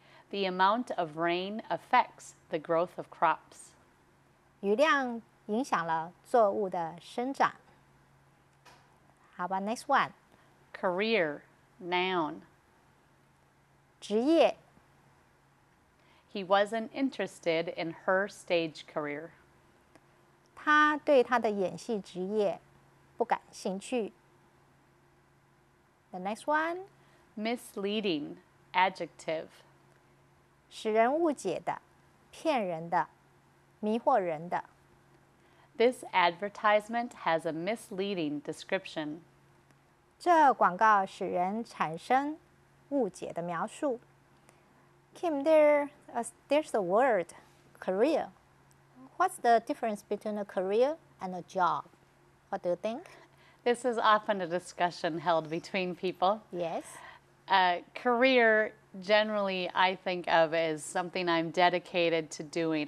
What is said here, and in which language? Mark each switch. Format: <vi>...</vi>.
<en>The amount of rain affects the growth of crops.</en> <zh>雨量影响了作物的生长。</zh> <en>How about next one? Career, noun.</en> <zh>职业</zh> <en>He wasn't interested in her stage career.</en> <zh>他对他的演戏职业不感兴趣。</zh> <en>The next one? Misleading, adjective.</en> <zh>使人误解的、骗人的、迷惑人的。</zh> <en>This advertisement has a misleading description.</en> <zh>这广告使人产生误解的描述。</zh> <en>Kim, there's a word, career. What's the difference between a career and a job? What do you think? This is often a discussion held between people. Yes. Career, generally, I think of as something I'm dedicated to doing.</en>